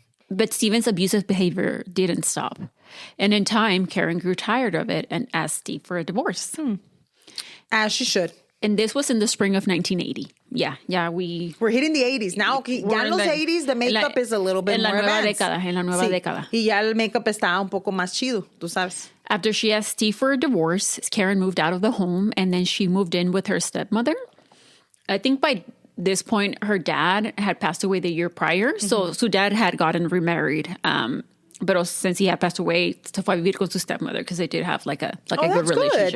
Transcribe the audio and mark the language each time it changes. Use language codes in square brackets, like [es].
[en] But Steven's abusive behavior didn't stop. And in time, Karin grew tired of it and asked Steve for a divorce. As she should. And this was in the spring of 1980. Yeah, we're hitting the 80s. Now, ya en los 80s, the makeup is a little bit more advanced. [es] En la nueva década. Y ya el makeup está un poco más chido, tú sabes. [en] After she asked Steve for a divorce, Karin moved out of the home, and then she moved in with her stepmother. I think by this point, her dad had passed away the year prior. So dad had gotten remarried. But since he had passed away, se fue a vivir con su stepmother because they did have like a good relationship.